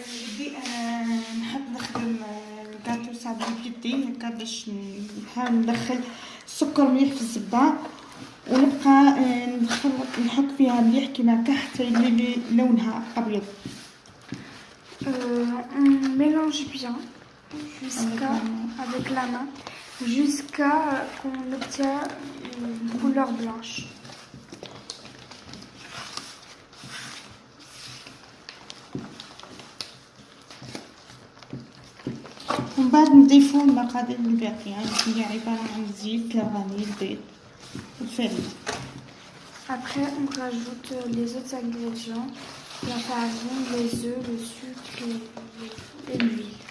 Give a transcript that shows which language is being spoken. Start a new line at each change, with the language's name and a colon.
Arabic: بدي نحب نخدم الكاطو صابلي بيدي هكا باش نحاول ندخل السكر مليح في الزبده ونبقى نحك فيها مليح كيما هكا حتى يولي لونها ابيض.
French: On mélange bien avec la main jusqu'à qu'on obtient une couleur blanche.
Arabic: ومن بعد نضيفو المقادير الباقية هي عبارة عن الزيت، الفاني، البيض والفرينة.
French: Après on rajoute les autres ingrédients, la farine, les œufs, le sucre et l'huile.